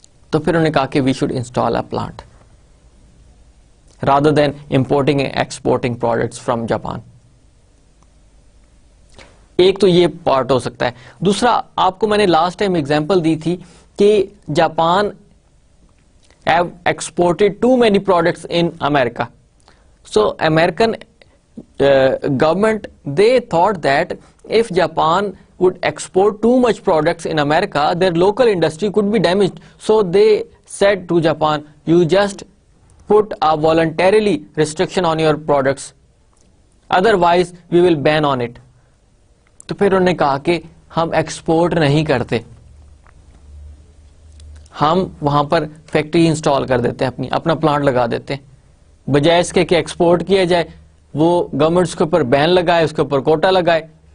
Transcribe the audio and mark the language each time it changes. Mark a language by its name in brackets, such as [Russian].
[Urdu] تو پھر انہوں نے کہا کہ [English] We should install a plant rather than importing and exporting products from Japan. [Urdu] ایک تو یہ پارٹ ہو سکتا ہے. دوسرا, آپ کو میں نے لاسٹ ٹائم ایگزامپل دی تھی کہ Japan [English] have exported too many products in America. So American government, they thought that if Japan would export too much products in America, their local industry could be damaged. So they said to Japan, you just put a voluntarily restriction on your products, otherwise we will ban on it. [Urdu] تو پھر انہوں نے کہا کہ ہم export نہیں کرتے, ہم وہاں پر فیکٹری انسٹال کر دیتے ہیں, اپنا پلانٹ لگا دیتے ہیں, بجائے اس کے کہ ایکسپورٹ کیا جائے وہ گورنمنٹ اس کے اوپر بین لگائے, اس کے اوپر کوٹا لگائے.